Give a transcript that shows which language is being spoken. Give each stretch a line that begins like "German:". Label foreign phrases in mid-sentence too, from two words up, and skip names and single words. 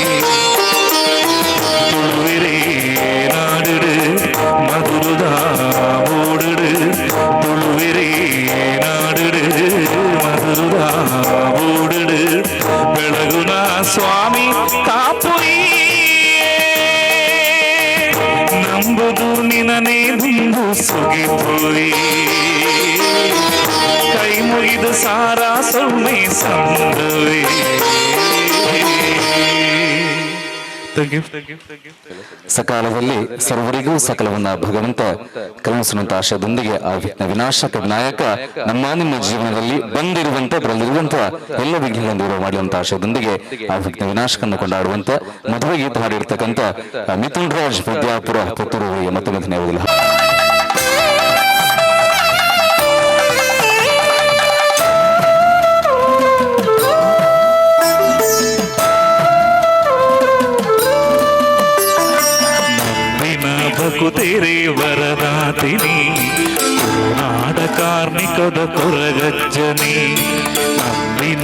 Tulu: ತುಳುವಿರೇ ನಾಡಿಡು ಮಧುರದ ಓಡಿಡು ತುಳುವಿರೇ ನಾಡಿಡು ಮಧುರದ ಓಡಿಡು ಬೆಳಗುನ ಸ್ವಾಮಿ ಕಾಪುಯಿ ನಂಬುದು ನಿನನೇ ದುಂಬು ಸುಗಿಪುಯಿ ಕೈ ಮುಗಿದು ಸಾರಾ ಸೊಮ್ಮೆ ಸಂದವೇ
Kannada: ಸಕಾಲದಲ್ಲಿ ಸರ್ವರಿಗೂ ಸಕಲವನ್ನ ಭಗವಂತ ಕರುಣಿಸುವಂತ ಆಶಯದೊಂದಿಗೆ ಆ ವಿಘ್ನ ವಿನಾಶಕ ವಿನಾಯಕ ನಮ್ಮ ನಿಮ್ಮ ಜೀವನದಲ್ಲಿ ಬಂದಿರುವಂತ ಬರಲಿರುವಂತ ಎಲ್ಲ ವಿಘ್ನಗಳನ್ನು ದೂರ ಮಾಡುವಂತ ಆಶಯದೊಂದಿಗೆ ಆ ವಿಘ್ನ ವಿನಾಶಕನ್ನು ಕೊಂಡಾಡುವಂತ ಮದುವೆ ಗೀತ ಹಾಡಿರ್ತಕ್ಕಂಥ ಮಿಥುನ್ ರಾಜ್ ವಿದ್ಯಾಪುರ ಪುತ್ತೂರು ಮತ್ತೊಮ್ಮೆ ಧನ್ಯವಾದಗಳು.
Tulu: ಭಕುತೆರೆ ವರದಾತಿನಿ ನಾಡ ಕಾರ್ಮಿಕದ ಕೊರಗಜ್ಜನಿ ನಂಬಿನ